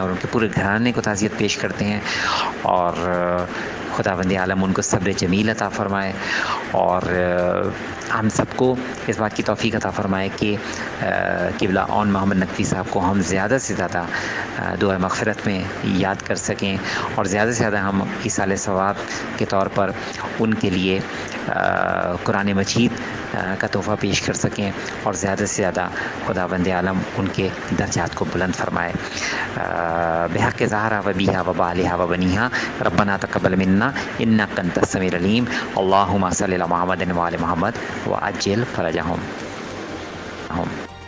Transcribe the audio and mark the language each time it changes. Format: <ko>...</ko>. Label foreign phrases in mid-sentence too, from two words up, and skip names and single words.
<ur>اور ان کے پورے گھرانے کو تعزیت پیش کرتے ہیں، اور خداوند عالم ان کو صبر جمیل عطا فرمائے، اور ہم سب کو اس بات کی توفیق عطا فرمائے کہ قبلہ اون محمد نقوی صاحب کو ہم زیادہ سے زیادہ دعا مغفرت میں یاد کر سکیں، اور زیادہ سے زیادہ ہم ایصال ثواب کے طور پر ان کے لیے قرآن مجید کا تحفہ پیش کر سکیں، اور زیادہ سے زیادہ خداوند عالم ان کے درجات کو بلند فرمائے۔</ur> <ar>بحق زہرا و بیہا و بالہا و بنیہا ربنا تقبل منا انک انت السمیع العلیم اللہم صلی علی محمد و آل محمد وعجل فرجہم۔</ar>